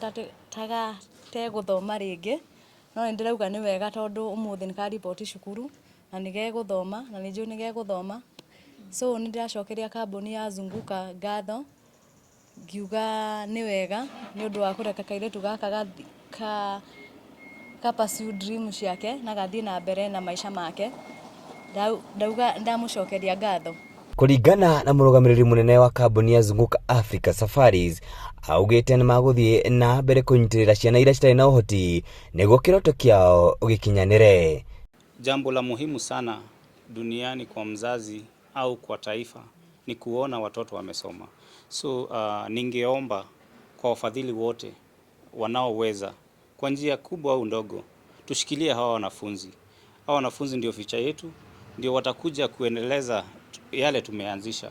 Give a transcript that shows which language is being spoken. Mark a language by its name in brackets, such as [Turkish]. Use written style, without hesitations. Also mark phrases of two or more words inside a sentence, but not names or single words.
[Kikuyu] taga te guthoma ringi no ndirauga ni wega tondu umuthi ni ka report cukuru na nige guthoma na ninju nige guthoma so ndiracokeria kambuni ya zunguka ngatho ngiuga ni wega ni undu wa kureka kairitu gaka ka [English] pursue dream [Kikuyu] ciake na gathie na mbere na maisha make ndauga ndamucokeria ngatho. Kuringana na murugamiriri munene wa kambuni ya Zunguka Africa Safaris augite ni maguthie na mbere kunyitirira ciana iria citari na uhoti niguo kiroto kiao gikinyanire. [Swahili] Jambo la muhimu sana duniani kwa mzazi au kwa taifa ni kuona watoto wamesoma. So ningeomba kwa wafadhili wote wanaoweza kwa njia kubwa au ndogo tushikilie hawa wanafunzi. Hawa wanafunzi ndio future yetu, ndio watakuja kuendeleza yale tumeanzisha.